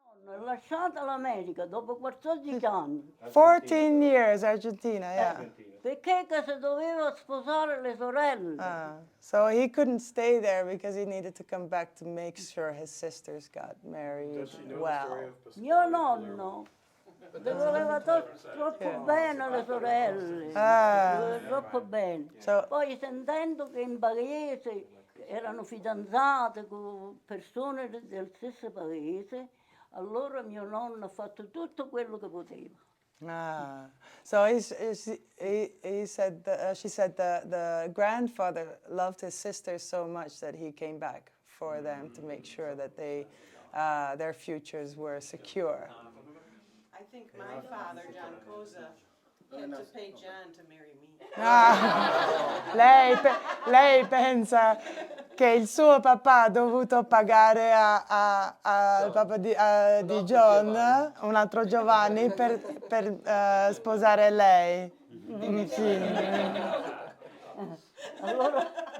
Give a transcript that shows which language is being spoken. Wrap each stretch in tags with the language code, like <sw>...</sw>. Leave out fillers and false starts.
<it>Ho lasciato l'America dopo 14 anni.</it> <en>14 years, Argentina, yeah.</en> <it>Perché che se doveva sposare le sorelle.</it> <en>So he couldn't stay there because he needed to come back to make sure his sisters got married well.</en> <it>Mio nonno le voleva troppo bene le sorelle, le voleva troppo bene. Poi sentendo che in paese erano fidanzate con persone del stesso paese, allora mio nonno ha fatto tutto quello che poteva.</it> <en>So he said, she said the grandfather loved his sisters so much that he came back for them to make sure that their futures were secure. I think my father, John Cozza, had to pay John to marry me.</en> <it>Lei pensa che il suo papà ha dovuto pagare al papà di John, un altro Giovanni, per sposare lei. Sì. Allora,</it>